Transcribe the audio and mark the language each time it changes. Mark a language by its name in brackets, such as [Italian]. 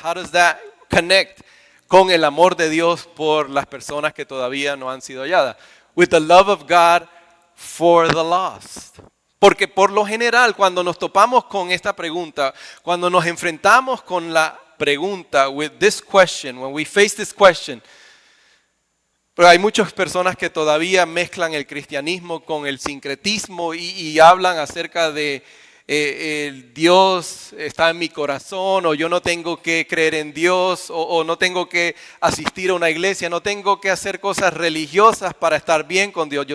[English] How does that connect [Spanish] con el amor de Dios por las personas que todavía no han sido halladas? [English] With the love of God for the lost. [Spanish] Porque por lo general, cuando nos topamos con esta pregunta, cuando nos enfrentamos con la pregunta, [English] with this question, when we face this question, [Spanish] pero hay muchas personas que todavía mezclan el cristianismo con el sincretismo y hablan acerca de el Dios está en mi corazón, o yo no tengo que creer en Dios, o no tengo que asistir a una iglesia, no tengo que hacer cosas religiosas para estar bien con Dios.